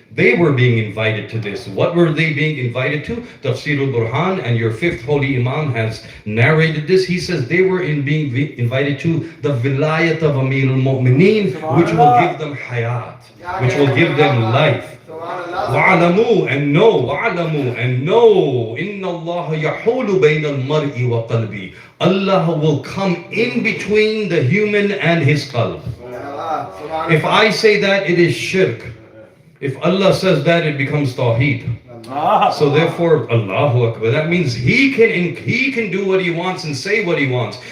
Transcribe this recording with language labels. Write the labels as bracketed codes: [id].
[en] They were being invited to this. What were they being invited to? Tafsir al-Burhan and your fifth holy Imam has narrated this. He says they were being invited to the vilayat of Amir al-Mu'mineen, which will give them hayat, which will give them life. [ar] وَعَلَمُوا [en] and know, [ar] وَعَلَمُوا [en] and know, [ar] إِنَّ اللَّهَ يَحُولُ بَيْنَ الْمَرْءِ وَقَلْبِهِ. [en] Allah will come in between the human and his qalb. If I say that, it is shirk. If Allah says that, it becomes tawheed. So therefore, Allahu Akbar, that means He can do what He wants and say what He wants.